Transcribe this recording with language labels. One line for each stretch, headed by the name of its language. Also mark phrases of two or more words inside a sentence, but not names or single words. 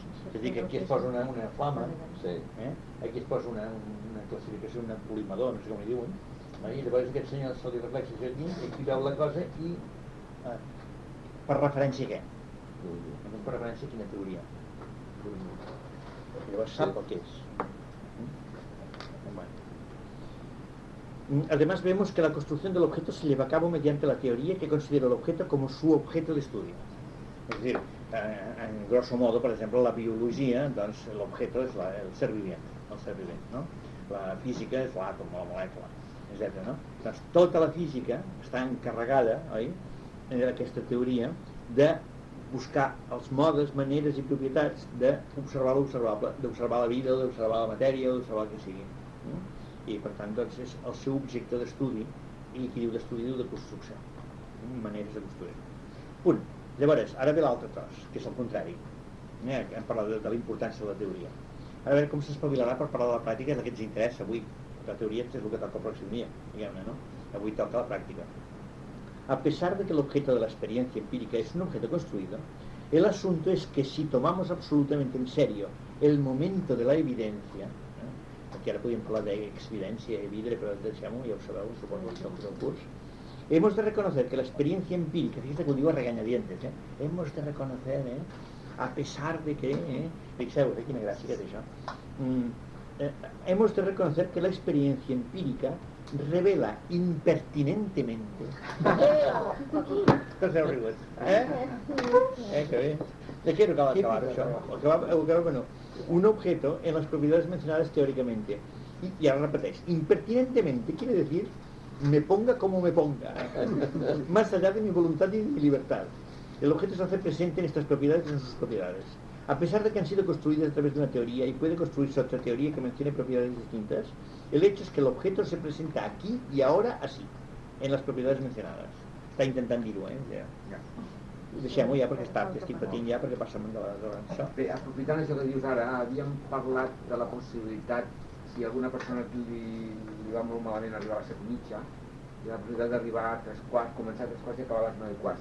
Catalan: És a dir, que aquí es posa una flama, aquí es posa una classificació, un col·limador, no sé com li diuen, i llavors aquest senyor se li reflexa això aquí, i aquí veu la cosa i per referència a què? Per referència a quina teoria? Llavors sap el que és.
Spanish: Además vemos que la construcción del objeto se lleva a cabo mediante la teoría que considera el objeto como su objeto de estudio. Es decir, en grosso modo, por ejemplo, la biología,
Catalan: doncs l'objeto és el ser vivent, no? La física és l'àtom, la molècula, etc. No? Doncs tota la física està encarregada, oi, d'aquesta teoria, de buscar els modes, maneres i propietats d'observar l'observable, d'observar la vida, d'observar la matèria, d'observar el que sigui. I per tant doncs, és el seu objecte d'estudi, i qui diu d'estudi diu de construcció, maneres de construir. Punt. Llavors, ara ve l'altre tros, que és el contrari. Hem parlat de la importància de la teoria. Ara a veure com s'espavilarà per parlar de la pràctica, és el que ens interessa avui. La teoria és el que toca el pròxim dia, diguem-ne, no? Avui toca la pràctica.
Spanish: A pesar de que el objeto de la experiencia empírica es un objeto construido, el asunto es que si tomamos absolutamente en serio el momento de la evidencia,
Catalan: perquè ara podíem parlar d'exvidència i vidre, però deixem-ho, ja ho sabeu, suposo que és el curs.
Spanish: Hemos de reconocer que la experiencia empírica, fíjate que
Catalan: ho diu a regañadientes,
Spanish: hemos de reconocer, a pesar de que,
Catalan: fixeu, quina gràcia que té això,
Spanish: hemos de reconocer que la experiencia empírica revela impertinentemente.
Catalan: Tots heu rigut, que bé.
Spanish: Ya quiero acabar eso. Un objeto en las propiedades mencionadas teóricamente. Y ahora repetéis, impertinentemente quiere decir me ponga como me ponga, más allá de mi voluntad y de mi libertad. El objeto se hace presente en estas propiedades y en sus propiedades. A pesar de que han sido construidas a través de una teoría y puede construirse otra teoría que mencione propiedades distintas, el hecho es que el objeto se presenta aquí y ahora así, en las propiedades mencionadas.
Catalan: Està intentant dir-ho, Deixem-ho ja perquè estic patint ja perquè passem de això. Bé, aprofitant això que dius ara, havíem parlat de la possibilitat, si alguna persona li va molt malament arribar a les 7:30, i la possibilitat d'arribar a 3:15, començar a 3:15 i acabar a les 9:15.